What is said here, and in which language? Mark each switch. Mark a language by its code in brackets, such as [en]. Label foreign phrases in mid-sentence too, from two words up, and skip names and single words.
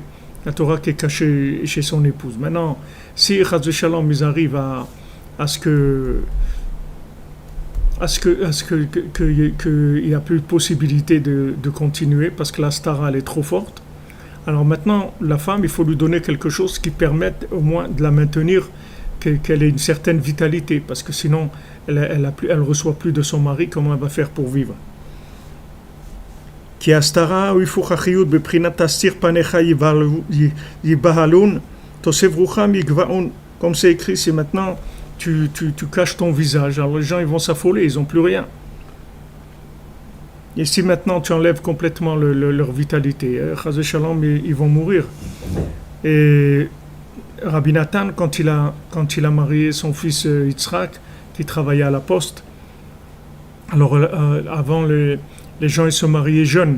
[fr] La Torah qui est cachée chez son épouse. Maintenant, si [he] חס ושלום, [fr] ils arrivent à ce qu'il n'y a plus de possibilité de continuer parce que la stara elle est trop forte. Alors maintenant, la femme, il faut lui donner quelque chose qui permette au moins de la maintenir, qu'elle ait une certaine vitalité, parce que sinon, elle reçoit plus de son mari. Comment elle va faire pour vivre? [he] כי הסתרה הוא היפוך החיות בבחינת תסתיר פניך ייבהלון, תוסף רוחם יגבעון. [fr] Comme c'est écrit, c'est maintenant tu caches ton visage. Alors les gens ils vont s'affoler, ils n'ont plus rien. Et si maintenant tu enlèves complètement leur vitalité, [he] חס ושלום, [fr] ils vont mourir. Et Rabbi Nathan, quand il a marié son fils Yitzhak, qui travaillait à la poste, alors avant les gens ils se mariaient jeunes.